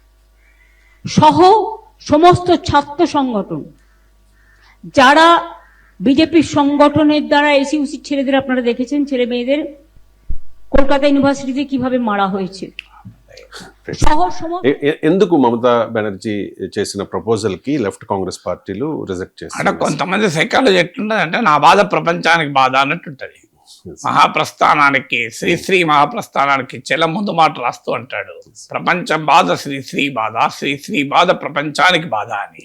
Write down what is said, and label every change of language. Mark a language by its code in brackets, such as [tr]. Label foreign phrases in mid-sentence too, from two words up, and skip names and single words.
[bn] সহ সমস্ত ছাত্র সংগঠন, যারা বিজেপির সংগঠনের দ্বারা এসইউসি ছেলেদের আপনারা দেখেছেন, ছেলে মেয়েদের কলকাতা ইউনিভার্সিটিতে কিভাবে মারা হয়েছে, সহ সমস্ত [te] ఎందుకు మమతా బెనర్జీ చేసిన ప్రపోజల్ కి లెఫ్ట్ కాంగ్రెస్ పార్టీలు రిజెక్ట్ అంటే చేశారు? కొంతమంది సైకాలజీ ఎట్లుంటదంటే నా బాధ ప్రపంచానికి బాధ అన్నట్టుంటది. మహాప్రస్థానానికి శ్రీశ్రీ మహాప్రస్థానానికి చెల ముందు మాట రాస్తూ అంటాడు, ప్రపంచం బాధ శ్రీశ్రీ బాధ, శ్రీశ్రీ బాధ ప్రపంచానికి బాధ అని.